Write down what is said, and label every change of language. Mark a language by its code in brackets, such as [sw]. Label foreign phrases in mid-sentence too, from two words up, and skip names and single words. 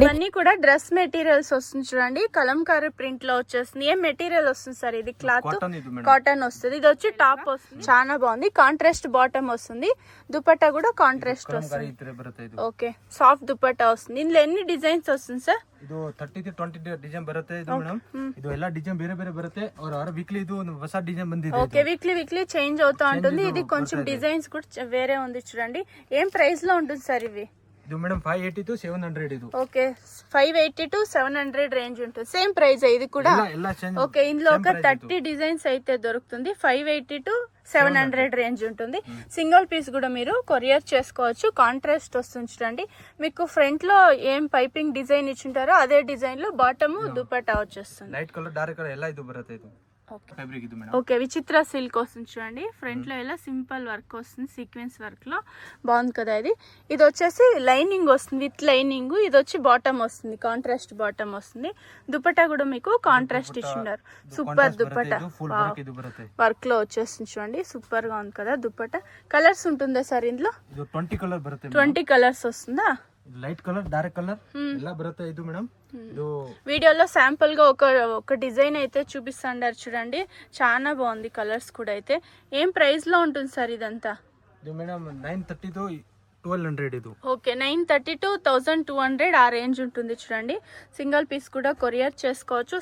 [te] అన్ని కూడా [en] dress materials [te] వస్తుంది చూడండి. కలంకారీ ప్రింట్ లో వచ్చేస్తుంది. ఏం మెటీరియల్ వస్తుంది సార్? ఇది [en] cloth cotton [te] వస్తుంది. ఇది వచ్చి టాప్ వస్తుంది, చాలా బాగుంది. [en] contrast bottom [te] వస్తుంది, దుపట్టా కూడా కాంట్రాస్ట్ వస్తుంది. ఓకే, సాఫ్ట్ దుపట్టా వస్తుంది. ఇందులో ఎన్ని డిజైన్స్ వస్తుంది సార్? [kn] ಇದು 30-20 ಡಿಸೈನ್ ಬರುತ್ತೆ ಇದು ಮೇಡಮ್. ಇದು ಎಲ್ಲ ಡಿಸೈನ್ ಬೇರೆ ಬೇರೆ ಬರುತ್ತೆ. और ವೀಕ್ಲಿ ಇದು ಹೊಸ ಡಿಸೈನ್ ಬಂದಿದೆ. [te] ఓకే, [en] weekly change [te] అవుతా ఉంటుంది. ఇది కొంచెం డిజైన్స్ కూడా వేరే ఉంది చూడండి. ఏం ప్రైస్ లో ఉంటుంది సార్ ఇవి? [kn] ಇದು ಮೇಡಮ್ 580 to 700 ಇದು. [te] ఓకే, 580 to 700 రేంజ్ ఉంటుంది. [en] same price [te] ఇది కూడా. ఓకే, ఇందులో ఒక 30 డిజైన్స్ అయితే దొరుకుతుంది. 580 to 700 రేంజ్ ఉంటుంది. [en] single piece [te] కూడా మీరు కొరియర్ చేసుకోవచ్చు. కాంట్రాస్ట్ వస్తుంది చూడండి. మీకు ఫ్రంట్ లో ఏం [en] piping design [te] ఇచ్చింటారో అదే డిజైన్ లో బాటమ్ దుపట్టా వచ్చేస్తుంది. [en] light color dark color [kn] ಎಲ್ಲ ಇದು ಬರುತ್ತೆ ಇದು. [te] ఓకే, విచిత్ర సిల్క్ వస్తుంది చూడండి. ఫ్రంట్ లో ఇలా [en] simple work [te] వస్తుంది, [en] sequence work [te] లో బాగుంది కదా. ఇది వచ్చేసి లైనింగ్ వస్తుంది, [en] with lining. [te] ఇది వచ్చి బాటమ్ వస్తుంది, [en] contrast bottom [te] వస్తుంది. దుపట్టా కూడా మీకు కాంట్రాస్ట్ ఇచ్చిన్నారు. సూపర్ దుపట్టా వర్క్ లో వచ్చేస్తుంది చూడండి. సూపర్ గా ఉంది కదా దుపట్టా. కలర్స్ ఉంటుందా సార్ ఇందులో? 20 కలర్స్ వస్తుందా? [en] light color, dark color [kn] ಎಲ್ಲ ಬರುತ್ತೆ ಇದು ಮೇಡಂ. [te] వీడియోలో శాంపుల్ గా ఒక డిజైన్ అయితే చూపిస్తాండారు చూడండి. చాలా బాగుంది కలర్స్ కూడా. అయితే ఏం ప్రైస్ లో ఉంటుంది సార్ ఇదంతా? ఇది మేడం 930 to 1200 ఇది. ఓకే, 930 to 1200 ఆ రేంజ్ ఉంటుంది చూడండి. [en] single piece [te] కూడా కొరియర్ చేసుకోవచ్చు.